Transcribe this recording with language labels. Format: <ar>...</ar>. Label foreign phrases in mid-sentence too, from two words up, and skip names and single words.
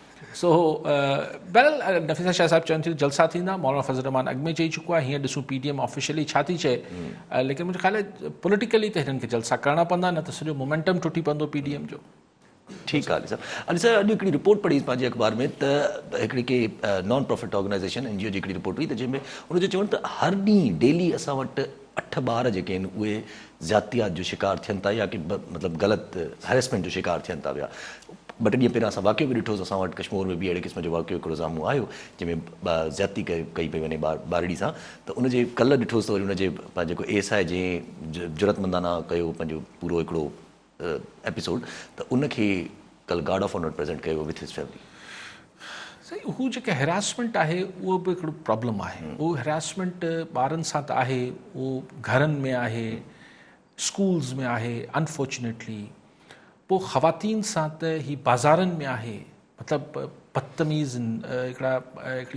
<sd>सो बहरहाल नफ़ीसा शाह साहिबु चवनि थियूं जलसा थींदा। मौलाना फज़ल रहमान अॻु में चई चुको आहे, हीअं ॾिसूं PDM ऑफिशियली छा थी चए, लेकिन मुंहिंजो ख़्यालु आहे पॉलिटिकली त हिननि खे जलसा करणा पवंदा, न त सॼो मोमेंटम टुटी पवंदो PDM जो। ठीकु आहे अली सर, अॼु हिकिड़ी रिपोर्ट पढ़ी पंहिंजे अख़बार में त हिकिड़ी के</sd> <en>non profit organization</en> <sd>NGO जी हिकिड़ी रिपोर्ट हुई, त जंहिंमें हुनजो चवनि त हर ॾींहुं डेली असां वटि 8 ॿार जेके आहिनि उहे ज़्यातियात जो शिकार थियनि था, या कि मतिलबु ग़लति हैरेसमेंट जो शिकार थियनि था पिया। 2 ॾींहं पहिरियां असां वाक़ियो बि ॾिठोसीं, असां वटि कश्मीर में बि अहिड़े क़िस्म जो वाक़ियो हिकिड़ो साम्हूं आयो जंहिंमें ज़्याती कई पई वञे ॿारड़ी सां। त उनजे कल्ह ॾिठोसीं त वरी उनजे जेको ASI जंहिं जुरतमंदाना कयो पंहिंजो पूरो हिकिड़ो एपिसोड, त उनखे कल्ह</sd> <en>guard of honour present</en> <sd>कयो</sd> <en>with his family.</en> <sd>सही, हू जेका हैरासमेंट आहे उहो बि हिकिड़ो प्रॉब्लम आहे। उहो हैरासमेंट ॿारनि सां त आहे, उहो घरनि में आहे, स्कूल्स में आहे अनफॉर्चुनेटली। पोइ ख़वातीन सां त ही बाज़ारनि में आहे, मतिलबु बदतमीज़ हिकिड़ी</sd>